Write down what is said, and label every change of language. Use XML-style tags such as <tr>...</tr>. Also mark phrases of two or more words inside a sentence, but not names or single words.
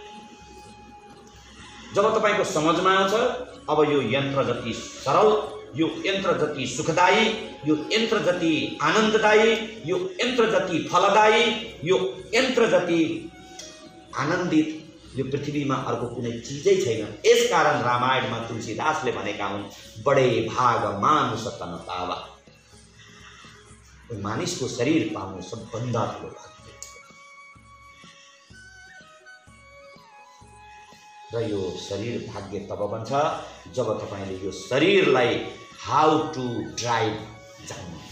<ne>जब तपाईँको समझमा आउँछ अब यो यन्त्र जति सरल, यो यन्त्र जति सुखदायी, यो यन्त्र जति आनन्ददायी, यो यन्त्र जति फलदायी, यो यन्त्र जति आनन्दित यो पृथ्वीमा अर्को कुनै चिजै छैन। यसकारण रामायणमा तुलसीदासले भनेका हुन्,</ne> <awa>बडे भाग मानुष तन पावा।</awa> <ne>मानिसको शरीर पाउनु सबभन्दा ठुलो भाग्य। र यो शरीर भाग्य तब बन्छ जब तपाईँले यो शरीरलाई</ne> <en>how to drive</en> <ne>जान्नुहुन्छ।</ne>